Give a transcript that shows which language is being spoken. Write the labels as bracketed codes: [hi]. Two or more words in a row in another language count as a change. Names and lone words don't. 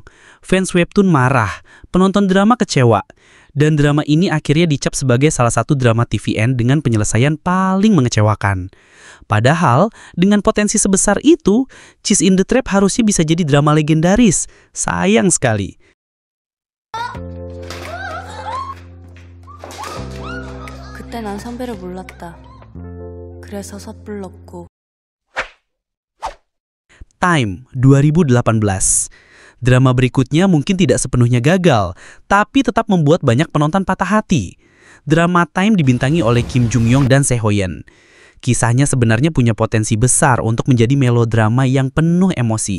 [id] Fans webtoon marah, penonton drama kecewa. Dan drama ini akhirnya dicap sebagai salah satu drama TVN dengan penyelesaian paling mengecewakan. Padahal, dengan potensi sebesar itu, Cheese in the Trap harusnya bisa jadi drama legendaris. Sayang sekali. [ko] 그때 난 선배를 몰랐다. 그래서 섣불렀고. [id] Time 2018. Drama berikutnya mungkin tidak sepenuhnya gagal, tapi tetap membuat banyak penonton patah hati. Drama Time dibintangi oleh Kim Jung Young dan Seo Yeon. Kisahnya sebenarnya punya potensi besar untuk menjadi melodrama yang penuh emosi.